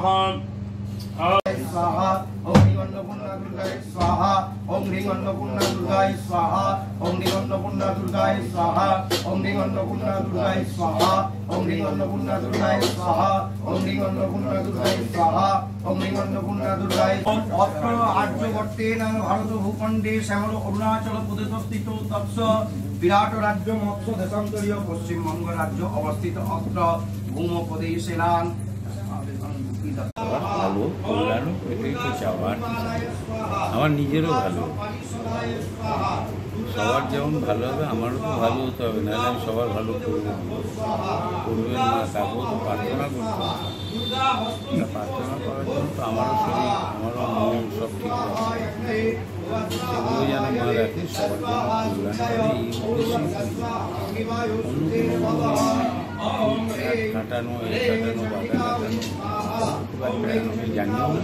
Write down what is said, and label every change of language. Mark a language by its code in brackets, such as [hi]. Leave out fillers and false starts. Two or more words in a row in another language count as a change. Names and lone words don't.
[sa] स्वाहा ओम ह्रीं अन्नपूर्णा दुर्गाय स्वाहा ओम ह्रीं अन्नपूर्णा दुर्गाय स्वाहा ओम ह्रीं अन्नपूर्णा दुर्गाय स्वाहा ओम ह्रीं अन्नपूर्णा दुर्गाय स्वाहा ओम ह्रीं अन्नपूर्णा दुर्गाय स्वाहा ओम ह्रीं अन्नपूर्णा दुर्गाय स्वाहा ओम ह्रीं अन्नपूर्णा दुर्गाय। अत्र आर्यभट्टेन भारत भूखण्डे श्यामल अरुणाचल प्रदेशस्थित तत्स विराट राज्य मत्स्य देशान्तरीय पश्चिम बंग राज्य अवस्थित अत्र भूमप्रदेशेनां [bn] ভালো কল্যাণ এটাই তো চাওয়ার, আমার নিজেরও ভালো। সবার যেমন ভালো হবে আমারও তো ভালো হতে হবে, নাহলে আমি সবার ভালো করবেন না, তারপর তো প্রার্থনা করতে হবে। প্রার্থনা করার জন্য তো আমারও শরীর, আমারও মন সব ঠিক আছে, সেগুলো যেন মা রাখে, সবার জন্য কল্যাণ করে, এই উদ্দেশ্যেই অন্য কোনো কাটানো, এই কাটানো, বাধা কাটানো আমি জানিও না।